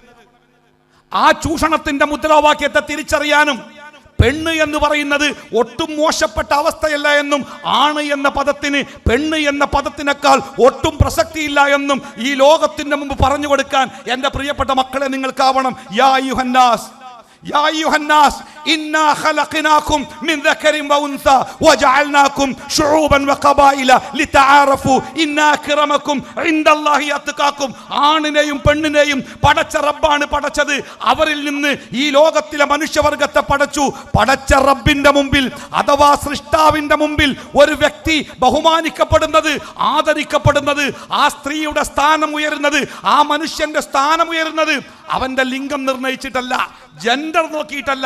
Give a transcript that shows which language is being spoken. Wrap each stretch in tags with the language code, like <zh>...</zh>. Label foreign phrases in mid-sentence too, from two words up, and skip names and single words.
<ml>ആ ചൂഷണത്തിന്റെ മുദ്രാവാക്യത്തെ തിരിച്ചറിയാനും പെണ്ണ് എന്ന് പറയുന്നത് ഒട്ടും മോശപ്പെട്ട അവസ്ഥയല്ല എന്നും ആണ് എന്ന പദത്തിന് പെണ്ണ് എന്ന പദത്തിനേക്കാൾ ഒട്ടും പ്രസക്തിയില്ല എന്നും ഈ ലോകത്തിന്റെ മുമ്പ് പറഞ്ഞു കൊടുക്കാൻ എൻ്റെ പ്രിയപ്പെട്ട മക്കളെ നിങ്ങൾക്കാവണം.</ml> <ar>يا أيها الناس يا أيها الناس إنا خلقناكم من ذكر وأنثى وجعلناكم شعوبا وقبائل لتعارفوا إن أكرمكم عند الله أتقاكم.</ar> <ml>ആണിനെയും പെണ്ണിനെയും പടച്ച റബ്ബാണ് പടച്ചത്. അവരിൽ നിന്ന് ഈ ലോകത്തിലെ മനുഷ്യവർഗത്തെ പടച്ചു. പടച്ച റബ്ബിന്റെ മുമ്പിൽ അഥവാ സൃഷ്ടാവിന്റെ മുമ്പിൽ ഒരു വ്യക്തി ബഹുമാനിക്കപ്പെടുന്നത്, ആദരിക്കപ്പെടുന്നത്, ആ സ്ത്രീയുടെ സ്ഥാനം ഉയരുന്നത്, ആ മനുഷ്യന്റെ സ്ഥാനം ഉയരുന്നത് അവന്റെ ലിംഗം നിർണയിച്ചിട്ടല്ല, ജെൻഡർ നോക്കിയിട്ടല്ല.</ml>